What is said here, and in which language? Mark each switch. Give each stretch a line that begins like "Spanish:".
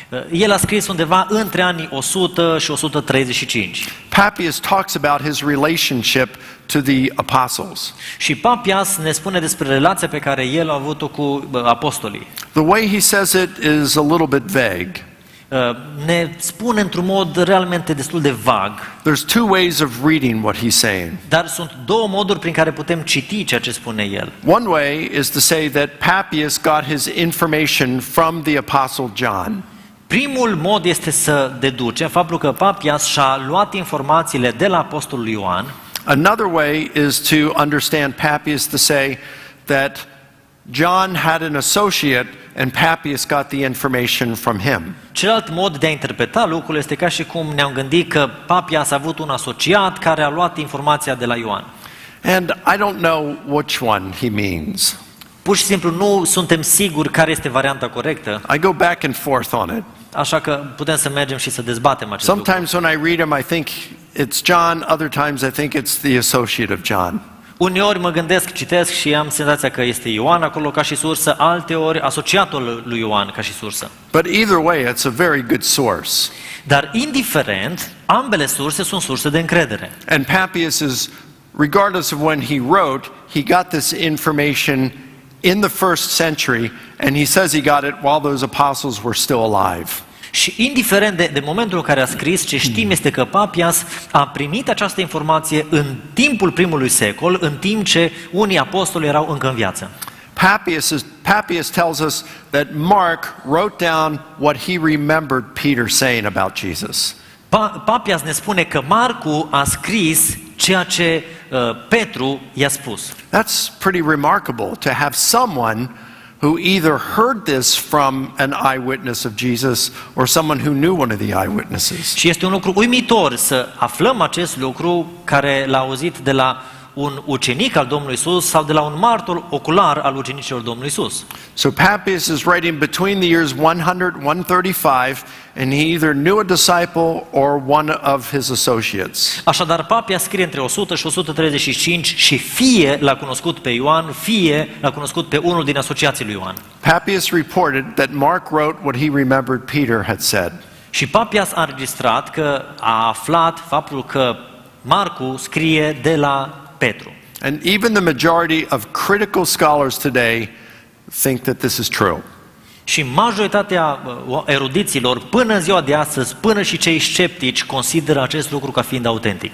Romanian: El a scris undeva între anii 100 și 135.
English: Papias talks about his relationship to the apostles.
Romanian: Și Papias ne spune despre relația pe care el a avut-o cu apostolii.
English: The way he says it is a little bit vague.
Romanian: Ne spune într-un mod realmente destul de vag.
English: There's two ways of reading what he's saying.
Romanian: Dar sunt două moduri prin care putem citi ceea ce spune el.
English: One way is to say that Papias got his information from the apostle John.
Romanian: Primul mod este să deducem faptul că Papias și-a luat informațiile de la apostolul Ioan.
English: Another way is to understand Papias to say that John had an associate and Papias got the information from him.
Romanian: Celălalt mod de a interpreta lucrul este ca și cum ne-am gândit că Papias a avut un asociat care a luat informația de la Ioan.
English: And I don't know which one he means.
Romanian: Pur și simplu nu suntem siguri care este varianta corectă,
English: I go back and forth on it.
Romanian: așa că putem să mergem și să dezbatem acest lucru.
English: Sometimes when I read him, I think it's John. Other times I think it's the associate of John.
Romanian: Uneori mă gândesc, citesc și am senzația că este Ioan acolo ca și sursă, alteori asociatul lui Ioan ca și sursă.
English: But either way, it's a very good source.
Romanian: Dar indiferent, ambele surse sunt surse de încredere.
English: And Papias is, regardless of when he wrote, he got this information in the first century, and he says he got it while those apostles were still alive.
Romanian: Și indiferent de momentul în care a scris, ce știm este că Papias a primit această informație în timpul primului secol, în timp ce unii apostoli erau încă în viață.
English: Papias tells us that Mark wrote down what he remembered Peter saying about Jesus.
Romanian: Papias ne spune că Marcu a scris ceea ce Petru i-a spus.
English: That's pretty remarkable to have someone who either heard this from an eyewitness of Jesus or someone who knew one of the eyewitnesses.
Romanian: Și este un lucru uimitor să aflăm acest lucru care l-a auzit de la un ucenic al Domnului Isus sau de la un martor ocular al ucenicilor Domnului Isus.
English: So Papias is writing between the years 100 and 135, and he either knew a disciple or one of his associates.
Romanian: Așadar, Papias scrie între 100 și 135 și fie l-a cunoscut pe Ioan, fie l-a cunoscut pe unul din asociații lui Ioan.
English: Papias reported that Mark wrote what he remembered Peter had said.
Romanian: Și Papias a înregistrat că a aflat faptul că Marcu scrie de la Petru.
English: And even the majority of critical scholars today think that this is true.
Romanian: Și majoritatea erudiților până în ziua de astăzi, până și cei sceptici, consideră acest lucru ca fiind autentic.